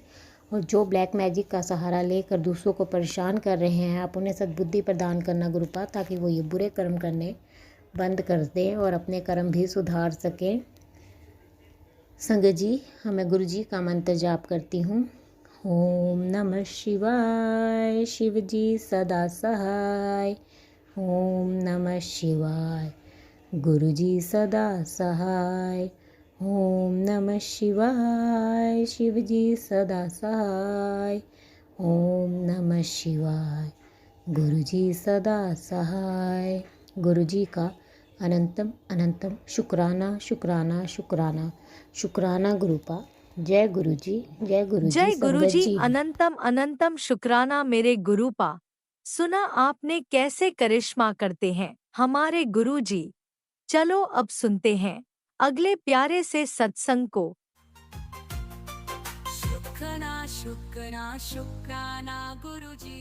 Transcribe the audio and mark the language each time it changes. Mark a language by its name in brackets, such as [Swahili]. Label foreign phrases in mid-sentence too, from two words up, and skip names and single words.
[Hindi] और जो [English] black magic [Hindi] का सहारा लेकर दूसरों को परेशान कर रहे हैं, आप उन्हें सद्बुद्धि प्रदान करना गुरुपा, ताकि वो ये बुरे कर्म करने बंद कर दें और अपने कर्म भी सुधार सकें। संगत जी, मैं गुरु जी का मंत्र जाप करती हूँ। [Sanskrit] ओम नमः शिवाय, [Hindi] शिव जी सदा सहाय। [Sanskrit] ओम नमः शिवाय, [Hindi] गुरु जी सदा सहाय। [Sanskrit] ओम नमः शिवाय, [Hindi] शिव जी सदा सहाय। [Sanskrit] ओम नमः शिवाय, [Hindi] गुरु जी सदा सहाय। गुरु जी का अनंतम अनंतम शुक्राना शुक्राना शुक्राना शुक्राना गुरुपा। जय गुरु जी, जय गुरु जी, जय गुरु संगत जी, जी। अनंतम अनंतम शुक्राना मेरे गुरुपा। सुना आपने कैसे करिश्मा करते हैं हमारे गुरु जी। चलो अब सुनते हैं अगले प्यारे से सत्संग को। शुक्राना शुक्राना शुक्राना गुरुजी।